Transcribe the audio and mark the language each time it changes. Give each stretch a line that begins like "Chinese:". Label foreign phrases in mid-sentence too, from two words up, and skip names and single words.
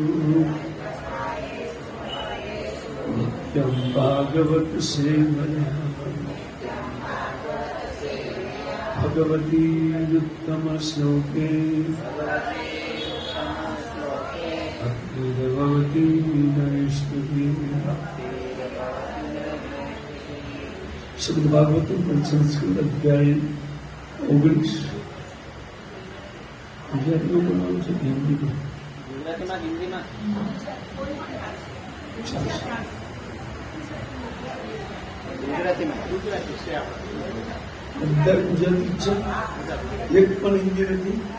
Sanskrit: नित्यं भागवत सेवया भगवती उत्तम श्लोके भगवती नैष्ठुरी। श्रीमद् भागवतम पंचम स्कंद अध्याय 19।
Gujarati: ગુજરાતીમાં બોલાવું છે હિન્દીમાં? હિન્દીમાં બધા ગુજરાતી છે, એક પણ હિન્દી નથી.